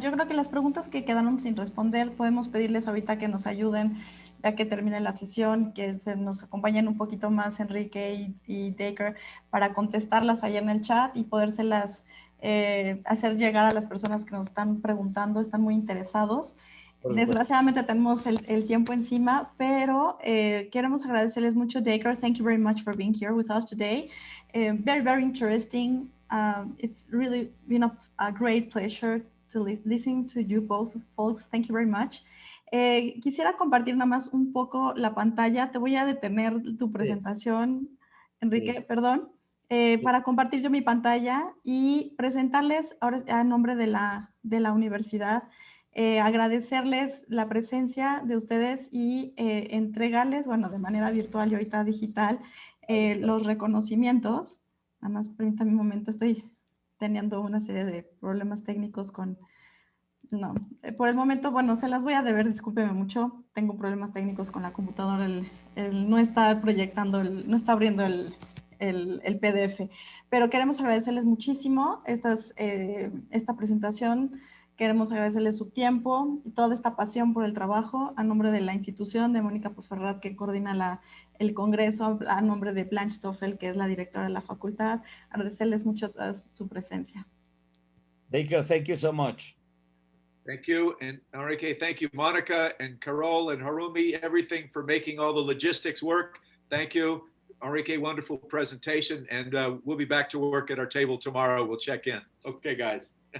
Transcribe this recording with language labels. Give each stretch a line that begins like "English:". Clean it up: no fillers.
Spanish: Yo creo que las preguntas que quedaron sin responder, podemos pedirles ahorita que nos ayuden, ya que termine la sesión, que se nos acompañen un poquito más Enrique y Dacre para contestarlas ahí en el chat y podérselas hacer llegar a las personas que nos están preguntando, están muy interesados. Desgraciadamente tenemos el tiempo encima, pero queremos agradecerles mucho.
English: Dacre, thank you very much for being here with us today. Very, very interesting. It's really been a great pleasure to listen to you both, folks. Thank you very much.
Spanish: Quisiera compartir nada más un poco la pantalla. Te voy a detener tu presentación, Enrique, perdón, para compartir yo mi pantalla y presentarles ahora a nombre de la universidad. Agradecerles la presencia de ustedes y entregarles, bueno, de manera virtual y ahorita digital, los reconocimientos. Nada más permítanme un momento, estoy teniendo una serie de problemas técnicos con... No, por el momento, bueno, se las voy a deber, discúlpeme mucho, tengo problemas técnicos con la computadora, no está proyectando, no está abriendo el PDF, pero queremos agradecerles muchísimo esta presentación. Queremos agradecerles su tiempo y toda esta pasión por el trabajo a nombre de la institución, de Mónica Poferrat, que coordina el congreso, a nombre de Blanche Stoffel, que es la directora de la facultad. Agradecerles mucho su presencia.
English: Dacre, thank you so much. Thank you. And Enrique, thank you. Monica and Carol and Harumi, everything for making all the logistics work. Thank you. Enrique, wonderful presentation. And we'll be back to work at our table tomorrow. We'll check in. Okay, guys.